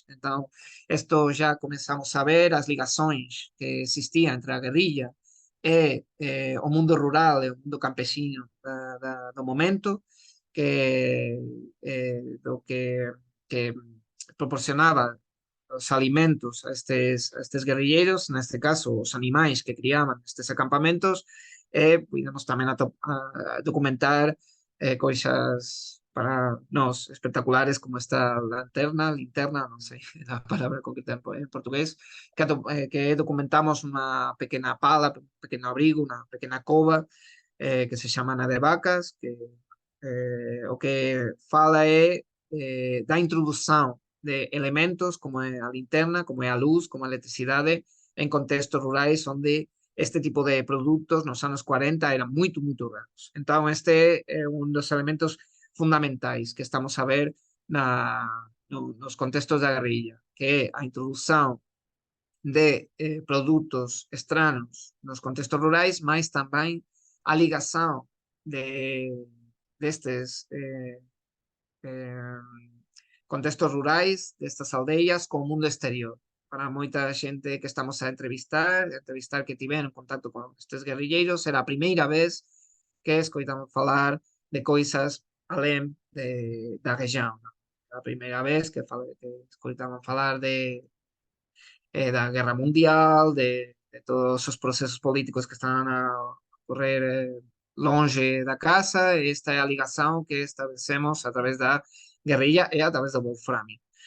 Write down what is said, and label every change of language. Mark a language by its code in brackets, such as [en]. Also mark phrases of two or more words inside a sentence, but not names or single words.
[pt] Então, isto já começamos a ver as ligações que existiam entre a guerrilha e o mundo rural e o mundo campesino do momento, que, que proporcionava os [gl] alimentos a estes guerrilleiros, neste caso os animais que criaban nestes acampamentos, e podemos tamén a documentar coisas para nós espectaculares como esta linterna, non sei a palabra concreta en portugués, que documentamos unha pequena pala, un pequeno abrigo, unha pequena cova que se chama Na de Vacas, que o que fala é da [pt] introdução de elementos como é a linterna, como é a luz, como a eletricidade, em contextos rurais onde este tipo de produtos nos anos 40 eram muito, muito raros. Então, este é um dos elementos fundamentais que estamos a ver nos contextos da guerrilha, que é a introdução de produtos estranos nos contextos rurais, mas também a ligação destes eh, contextos rurais, destas aldeias, com o mundo exterior. [gl] Para moita xente que estamos a entrevistar que tiveron contacto con estes guerrilleiros, era a primeira vez que escoitamos falar de coisas além da região. Non? A primeira vez que escoitaban falar da Guerra Mundial, de todos os procesos políticos que están a ocorrer longe da casa, e esta é a ligação que estabelecemos a través da guerrilla e a través do wolframio.